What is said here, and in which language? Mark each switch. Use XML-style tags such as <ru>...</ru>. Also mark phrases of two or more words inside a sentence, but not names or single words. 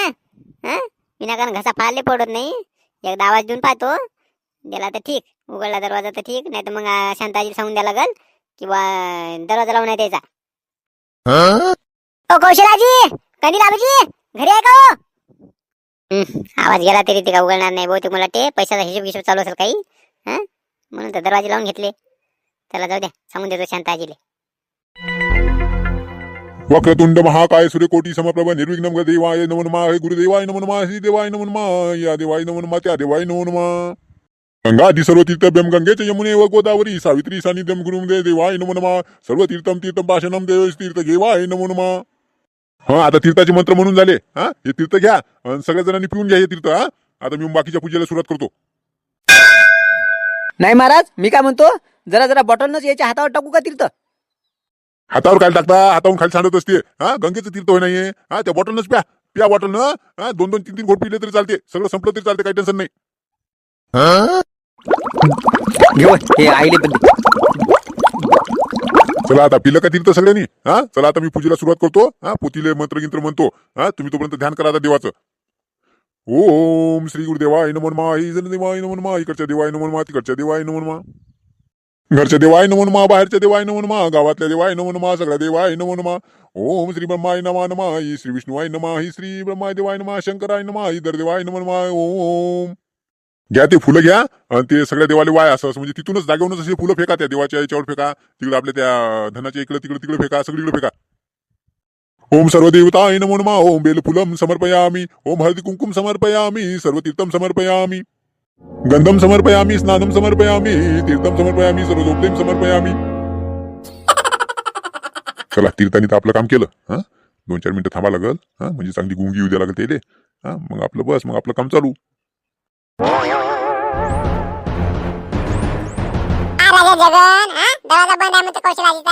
<mr>हा, विनाकारण घसा फाळले पडत नाही. एकदा आवाज देऊन पाहतो, दिला तर ठीक, उघडला दरवाजा तर ठीक, नाही तर मग शांताजी सांगून द्या लागल किंवा दरवाजा लावून नाही द्यायचा. ओ कौशलाजी, कंदील आबाजी, घरी आहे का हो? आवाज गेला तरी ते का उघडणार नाही. बहुतेक मला ते पैशाचा हिशोब चालू असेल काही. हा, म्हणून तर दरवाजे लावून घेतले. त्याला जाऊ द्या, सांगून देतो शांताजीले.</mr> <sa>वक्रतुंड महाकाय सूर्यकोटी समप्रभ निर्विघ्नं देवाय नमो नमः. हे गुरुदेवाय नमो नमः. श्री देवाय नमो नमः. या देवाय नमो नमः. त्या देवाय नमो नमः. गंगादि सर्व तीर्थभ्यम गंगेच यमुने व गोदावरी सावित्री सानिध्यम गुरुम देवाय नमो नमः. सर्व तीर्थम तीर्थम पाशनम देव तीर्थ घेवाय नमो नमः.</sa> <mr>हा, आता तीर्थाचे मंत्र म्हणून झाले. हा, हे तीर्थ घ्या आणि सगळ्या जणांनी पिऊन घ्या हे तीर्थ. हा, आता मी बाकीच्या पूजेला सुरुवात करतो. नाही महाराज, मी काय म्हणतो, जरा जरा बॉटलनच याच्या हातावर टाकू का तीर्थ? हातावर काय टाकता, हातावरून खाली सांडत असते. हा, गंगेचं तीर्थ होय नाहीये. हा, त्या बॉटलनच प्या बॉटलनं. हा, 2-2, 3-3 घोट पिले तरी चालते, सगळं संपलं तरी चालते, काही टेन्शन नाही. घेऊ हे आईले पण दे. चला आता पिलं का तीर्थ सगळ्यांनी. हा, चला आता मी पूजेला सुरुवात करतो. हा, पोतीले मंत्र म्हणतो. हा, तुम्ही तोपर्यंत ध्यान करा आता देवाचं.</mr> <sa>ओम श्री गुरुदेवाय नमो नमः. ही देवाय नमो नमः. इकडच्या देवाय नमो नमः. तिकडच्या देवाय नमो नमः. घरच्या देवाय नमो नमः. बाहेरच्या देवाय नमो नमः. गावातल्या देवाय नमो नमः. सगळ्या देवाय नमो नमः. ओम श्री ब्रह्माय नमः नमः. ही श्री विष्णुवाय नमः. ही श्री ब्रह्माय देवाय नमः. शंकराय नमः. ही देवाय नमो नमः. ओम.</sa> <mr>घ्या ते फुलं घ्या आणि ते सगळ्या देवाले वाय असं म्हणजे तिथूनच जागेवरूनच असे फुलं फेका, त्या देवाच्या याच्यावर फेका, तिकडे आपल्या त्या धनाच्या इकडे तिकडे फेका, सगळीकडे फेका.</mr> <sa>ओम सर्व देवताय नमो नमः. ओम बेलफुलम समर्पयामि. ओम हळदी कुंकुम समर्पयामि. सर्व तीर्थम समर्पयामि. गंधम समर्पयामि. स्नानम समर्पयामि. तीर्थम समर्पयामि. सर्व जोपलेम समर्पयामि.</sa> <mr>चला, तीर्थांनी तर आपलं काम केलं. हा, 2-4 मिनिटं थांबा लागल. हा, म्हणजे चांगली गुंगी येऊ द्या लागल त्याले. हा, मग आपलं बस, मग आपलं काम चालू. जगन, दरवाजा बंद आहे म्हणतो कौशलाजीचा.</mr>